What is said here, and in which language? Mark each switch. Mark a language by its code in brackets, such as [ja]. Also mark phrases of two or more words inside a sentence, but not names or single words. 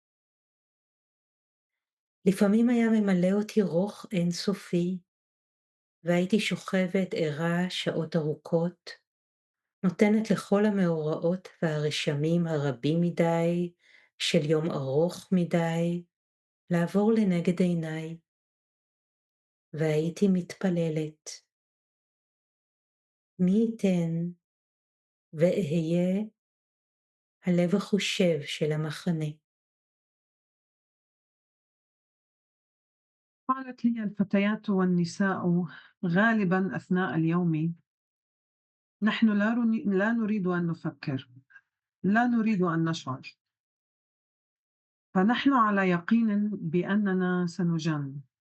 [he] לפעמים היה ממלא אותי רוך אינסופי, והייתי שוכבת ערה שעות ארוכות, נותנת לכל המאורעות והרשמים הרבים מדי של יום ארוך מדי לעבור לנגד עיניי, והייתי מתפללת. מי ייתן ואהיה הלב החושב של המחנה. [ar] قالت لي الفتيات والنساء غالبا أثناء اليوم: نحن لا نريد أن نفكر، لا نريد أن نشعر، فنحن على يقين بأننا سنجن.